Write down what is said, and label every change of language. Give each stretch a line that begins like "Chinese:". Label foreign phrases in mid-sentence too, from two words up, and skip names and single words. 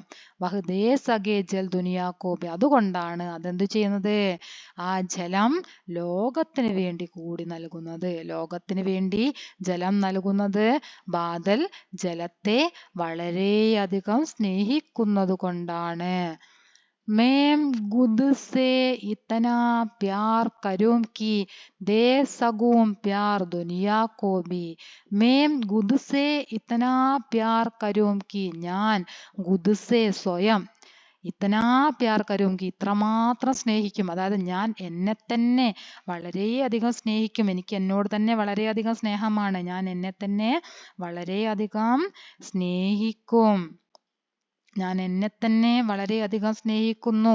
Hindi: वह दे सके जल दुनिया को भी.
Malayalam: അതുകൊണ്ടാണ് അതെന്ത് ചെയ്യുന്നത്? ആ ജലം ലോകത്തിന് വേണ്ടി കൂടി നൽകുന്നത്. ലോകത്തിന് വേണ്ടി ജലം നൽകുന്നത് ബാദൽ ജലത്തെ വളരെയധികം സ്നേഹിക്കുന്നത് കൊണ്ടാണ്.
Hindi: मैं खुद से इतना प्यार करूं कि दे सकूं प्यार दुनिया को भी. मैं खुद से इतना प्यार करूं कि ഞാൻ खुद से സ്വയം इतना प्यार
Malayalam: കരുമെങ്കിൽ ഇത്രമാത്രം സ്നേഹിക്കും. അതായത് ഞാൻ എന്നെ തന്നെ വളരെയധികം സ്നേഹിക്കും. എനിക്ക് എന്നോട് തന്നെ വളരെയധികം സ്നേഹമാണ്. ഞാൻ എന്നെ തന്നെ വളരെയധികം സ്നേഹിക്കും. ഞാൻ എന്നെ തന്നെ വളരെയധികം സ്നേഹിക്കുന്നു.